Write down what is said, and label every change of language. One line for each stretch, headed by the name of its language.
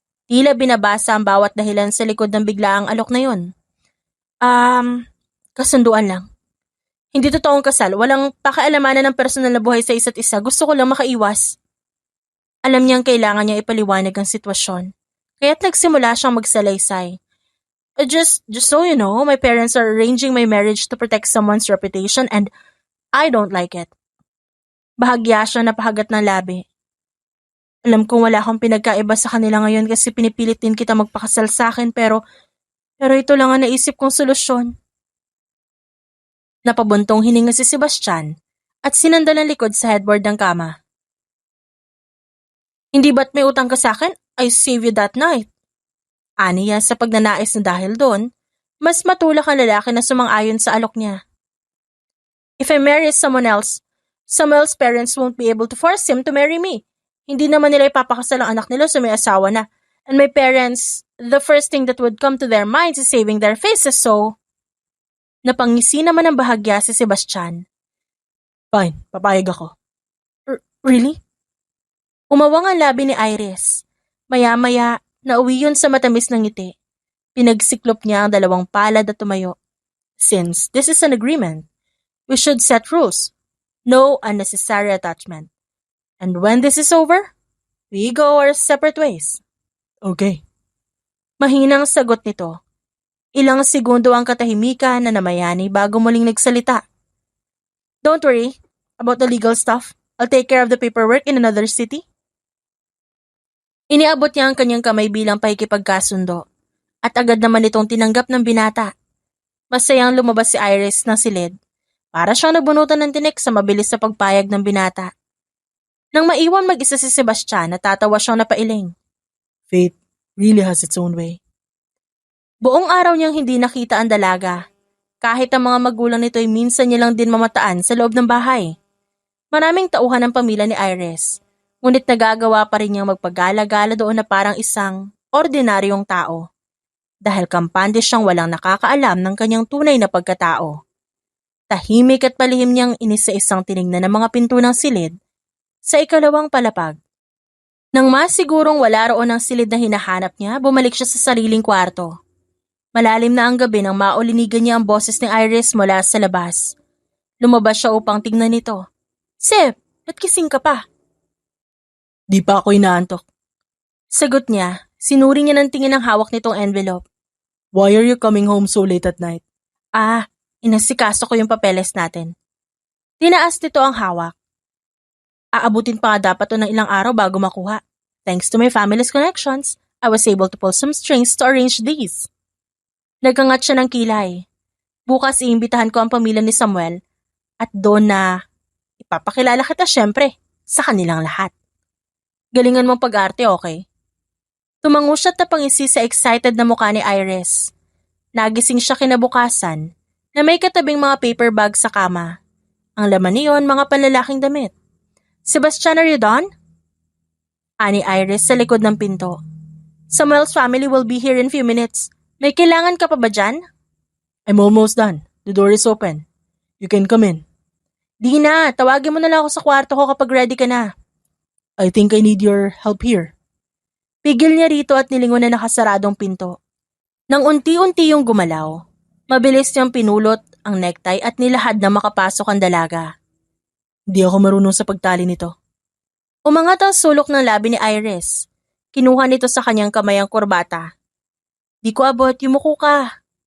Filipino: Tila binabasa ang bawat dahilan sa likod ng biglaang alok na yun. Kasunduan lang. Hindi totoong kasal, walang pakialamanan ng personal na buhay sa isa't isa. Gusto ko lang makaiwas. Alam niyang kailangan niya ipaliwanag ang sitwasyon. Kaya't nagsimula siyang magsalaysay.
English: Just so you know, my parents are arranging my marriage to protect someone's reputation and I don't like it.
Filipino: Bahagya siya na pahagat ng labi. Alam kong wala akong pinagkaiba sa kanila ngayon kasi pinipilit din kita magpakasal sa akin pero ito lang ang naisip kong solusyon. Napabuntong hininga si Sebastian at sinandal ang likod sa headboard ng kama. Hindi ba't may utang ka sa akin?
English: I saved you that night.
Filipino: Aniya sa pagnanais na dahil doon, mas matulak ang lalaki na sumang-ayon sa alok niya.
English: If I marry someone else, Samuel's parents won't be able to force him to marry me.
Filipino: Hindi naman nila ipapakasal ang anak nila sa may asawa na.
English: And my parents, the first thing that would come to their minds is saving their faces, so...
Filipino: Napangisi naman ang bahagya si Sebastian. Fine, papayag ako. Really? Umawang ang labi ni Iris. Maya-maya, nauwi yun sa matamis ng ngiti. Pinagsiklop niya ang dalawang palad at tumayo.
English: Since this is an agreement, we should set rules. No unnecessary attachment. And when this is over, we go our separate ways.
Filipino: Okay. Mahinang sagot nito. Ilang segundo ang katahimikan na namayani bago muling nagsalita.
English: Don't worry about the legal stuff. I'll take care of the paperwork in another city.
Filipino: Iniabot niya ang kanyang kamay bilang pakikipagkasundo at agad naman itong tinanggap ng binata. Masayang lumabas si Iris ng silid para siyang nabunutan ng tinik sa mabilis na pagpayag ng binata. Nang maiwan mag-isa si Sebastian, natatawa siyang napailing.
English: Fate really has its own way.
Filipino: Buong araw niyang hindi nakita ang dalaga. Kahit ang mga magulang nito ay minsan niya lang din mamataan sa loob ng bahay. Maraming tauhan ang pamilya ni Iris, ngunit nagagawa pa rin niyang magpagala-gala doon na parang isang ordinaryong tao. Dahil kampante siyang walang nakakaalam ng kanyang tunay na pagkatao. Tahimik at palihim niyang inisa-isang tinignan ng mga pinto ng silid sa ikalawang palapag. Nang masigurong wala roon ang silid na hinahanap niya, bumalik siya sa sariling kwarto. Malalim na ang gabi nang maulinigan niya ang boses ni Iris mula sa labas. Lumabas siya upang tingnan ito. Seb, ba't kising ka pa? Di pa ako inaantok. Sagot niya, sinuri niya ng tingin ang hawak nitong envelope.
English: Why are you coming home so late at night?
Filipino: Inasikaso ko yung papeles natin. Tinaas nito ang hawak. Aabutin pa nga dapat to ng ilang araw bago makuha.
English: Thanks to my family's connections, I was able to pull some strings to arrange these.
Filipino: Nagkangat siya ng kilay. Bukas iimbitahan ko ang pamilya ni Samuel at doon na Ipapakilala kita syempre sa kanilang lahat. Galingan mong pag-arte, okay? Tumango siya at napangisi sa excited na mukha ni Iris. Nagising siya kinabukasan na may katabing mga paper bag sa kama. Ang laman niyon, mga panlalaking damit. Sebastian,
English: are you done?
Filipino: Ani Iris sa likod ng pinto.
English: Samuel's family will be here in few minutes.
Filipino: May kailangan ka pa ba dyan?
English: I'm almost done. The door is open. You can come in.
Filipino: Di na, tawagin mo na lang ako sa kwarto ko kapag ready ka na.
English: I think I need your help here.
Filipino: Pigil niya rito at nilingon na nakasaradong pinto. Nang unti-unti yung gumalaw, mabilis niyang pinulot ang necktie at nilahad na makapasok ang dalaga. Hindi ako marunong sa pagtali nito. Umangat ang sulok ng labi ni Iris. Kinuha nito sa kanyang kamay ang kurbata. Di ko abot, yumuko ka.